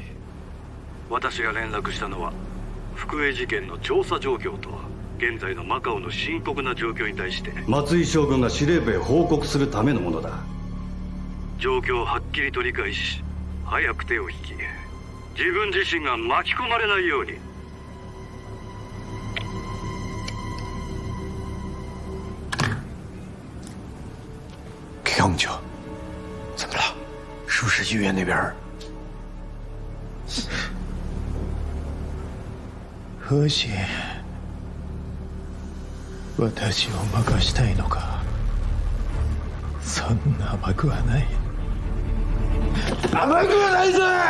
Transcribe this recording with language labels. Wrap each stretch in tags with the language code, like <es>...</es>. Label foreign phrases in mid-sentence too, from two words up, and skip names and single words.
<ja>私が連絡したのは福江事件の調査状況と現在のマカオの深刻な状況に対して松井将軍が司令部へ報告するためのものだ。状況をはっきりと理解し、早く手を引き、自分自身が巻き込まれないように。</ja> <zh>康舅，怎么了？是不是医院那边？</zh> <ja>もし私を任したいのか。そんな甘くはない。甘くはないぞ！</ja>